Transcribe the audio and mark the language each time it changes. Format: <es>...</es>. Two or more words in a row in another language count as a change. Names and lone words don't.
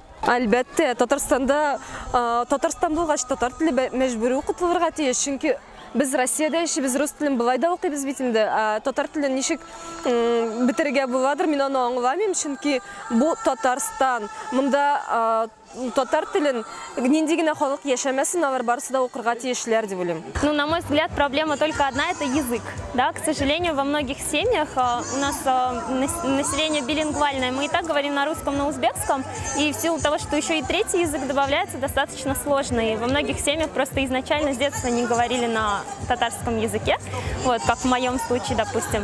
<tt>Әлбәттә, Татарстанда Татарстан булгач татар теле мәҗбүри укытылырга тиеш, чөнки biz Россияда яшибез, рус телен былай да укыйбыз бит инде. Татар телен ничек бетерергә буладыр, мин аны аңламыйм, чөнки бу Татарстан. Монда татар телен нинди генә халык яшәмәсен, алар барысы да укырга тиешләр дип уйлыйм.</tt> <ru>Ну, на мой взгляд, проблема только одна – это язык. Да, к сожалению, во многих семьях у нас население билингвальное. Мы и так говорим на русском, на узбекском, и в силу того, что еще и третий язык добавляется, достаточно сложно. И во многих семьях просто изначально с детства не говорили на татарском языке, вот, как в моем случае, допустим.</ru>